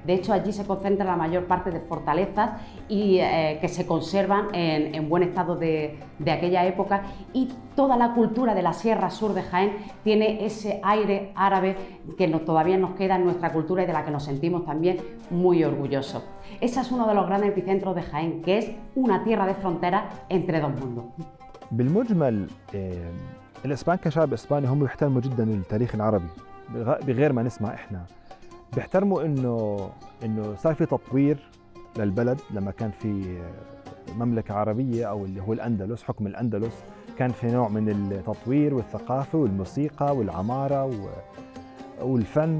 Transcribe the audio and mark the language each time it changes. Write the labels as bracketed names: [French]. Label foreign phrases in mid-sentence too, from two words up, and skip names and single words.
[Spanish] De hecho, allí se concentra la mayor parte de fortalezas y que se conservan en buen estado de aquella época, y toda la cultura de la Sierra Sur de Jaén tiene ese aire árabe que todavía nos queda en nuestra cultura y de la que nos sentimos también muy orgullosos. Ese es uno de los grandes epicentros de Jaén, que es una tierra de frontera entre dos mundos. [Arabic] بالمجمل الاسبان كشعب اسباني هم بيحترموا جدا التاريخ العربي بغير ما نسمع احنا. بيحترموا انه صار في تطوير للبلد. لما كان في مملكه عربيه او اللي هو الاندلس، حكم الاندلس، كان في نوع من التطوير والثقافه والموسيقى والعماره والفن.